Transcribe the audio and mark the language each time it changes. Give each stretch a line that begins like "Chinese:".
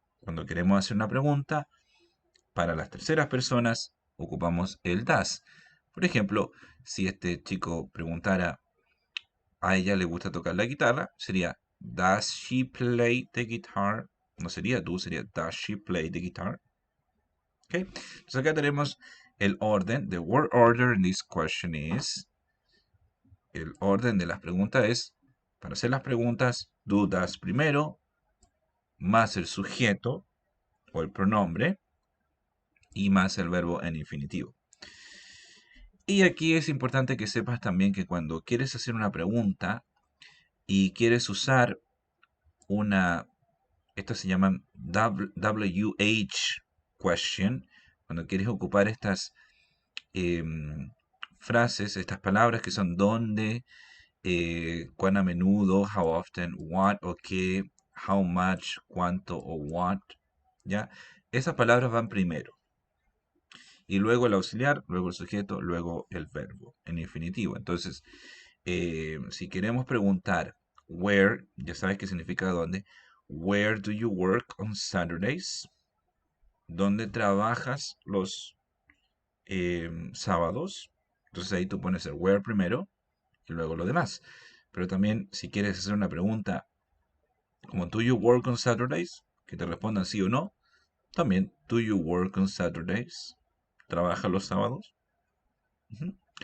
Spanish: Cuando queremos hacer una pregunta para las terceras personas, ocupamos el does. Por ejemplo, si este chico preguntara, a ella le gusta tocar la guitarra, sería
English: Does she play the guitar?
Spanish: No sería do, sería
English: Does she play the guitar?
Spanish: Okay. Entonces acá tenemos el orden.
English: The word order in this question is.
Spanish: El orden de las preguntas es, para hacer las preguntas, do, does primero, más el sujeto o el pronombre y más el verbo en infinitivo. Y aquí es importante que sepas también que cuando quieres hacer una pregunta y quieres usar una, esto se llama WH question, cuando quieres ocupar estas frases, estas palabras que son dónde, cuán a menudo, how often, what o qué, how much, cuánto o what, ¿ya? Esas palabras van primero. Y luego el auxiliar, luego el sujeto, luego el verbo en infinitivo. Entonces, si queremos preguntar where, ya sabes qué significa dónde.
English: Where do you work on Saturdays?
Spanish: ¿Dónde trabajas los sábados? Entonces ahí tú pones el where primero y luego lo demás. Pero también si quieres hacer una pregunta como
English: do you work on Saturdays,
Spanish: que te respondan sí o no, también
English: do you work on Saturdays,
Spanish: ¿trabaja los sábados? Ujú.